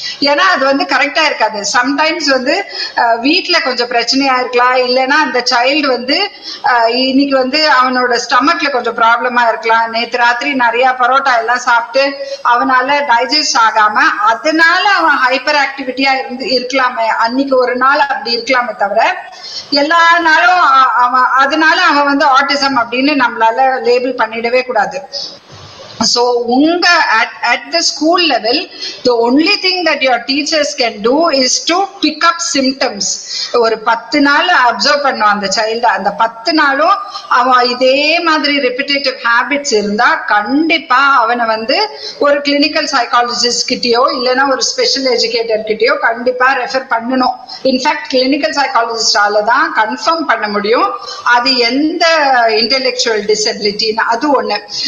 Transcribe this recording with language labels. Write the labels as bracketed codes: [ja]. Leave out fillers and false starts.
[ta] ஏன்னா அது வந்து கரெக்டா இருக்காது. சம்டைம்ஸ் வந்து வீட்டுல கொஞ்சம் பிரச்சனையா இருக்கலாம், இல்லைன்னா அந்த சைல்டு வந்து இன்னைக்கு வந்து அவனோட ஸ்டமக்ல கொஞ்சம் ப்ராப்ளமா இருக்கலாம், நேற்று ராத்திரி நிறைய பரோட்டா எல்லாம் சாப்பிட்டு அவனால டைஜஸ்ட் ஆகாம அதனால அவன் ஹைப்பர் ஆக்டிவிட்டியா இருக்கலாமே, அன்னைக்கு ஒரு நாள் அப்படி இருக்கலாமே தவிர எல்லா நாளும் அதனால அவன் வந்து ஆட்டிசம் அப்படின்னு நம்மளால லேபிள் பண்ணிடவே கூடாது. [en] So at the school level, the only thing that your teachers can do is to pick up symptoms. [ta] ஒரு 10 நாள் அப்சர்வ் பண்ணுவான் அந்த சைல்டு. அந்த 10 நாளும் அவன் இதே மாதிரி ரெப்பிட்டேட்டிவ் ஹேபிட்ஸ் இருந்தா கண்டிப்பா அவனை வந்து ஒரு கிளினிக்கல் சைக்காலஜிஸ்ட் கிட்டயோ இல்லைன்னா ஒரு ஸ்பெஷல் எஜுகேட்டர் கிட்டயோ கண்டிப்பா ரெஃபர் பண்ணணும். இன்ஃபேக்ட் கிளினிக்கல் சைக்காலஜிஸ்டால தான் கன்ஃபார்ம் பண்ண முடியும் அது எந்த இன்டெலெக்சுவல் டிசபிலிட்டின்னு. அது ஒண்ணு.